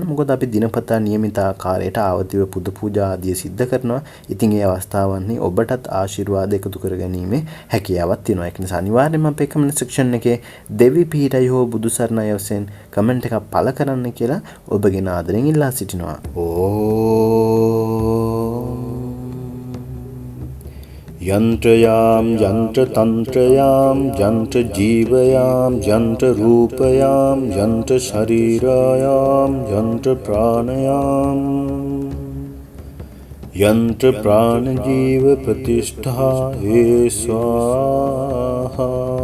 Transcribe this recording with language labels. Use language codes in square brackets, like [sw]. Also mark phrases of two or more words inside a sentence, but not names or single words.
[si] මොකද අපි දිනපතා නියමිත ආකාරයට ආවතිව පුද පූජා ආදිය සිද්ධ කරනවා. ඉතින් ඒ අවස්ථාවන්හි ඔබටත් ආශිර්වාද එකතු කර ගැනීමේ හැකියාවක් තියෙනවා. ඒක නිසා අනිවාර්යයෙන්ම අපේ [en] comment section [si] එකේ දෙවි පිහිටයි හෝ බුදු සරණයි වශයෙන් comment එකක් පළ කරන්න කියලා ඔබගෙන ආදරෙන් ඉල්ලා සිටිනවා. [sa] यंत्रयाम यंत्र तंत्रयाम यंत्र जीवयाम यंत्र रूपयाम यंत्र शरीरायाम यंत्र प्राणयाम यंत्र प्राण जीव प्रतिष्ठा हे स्वाहा.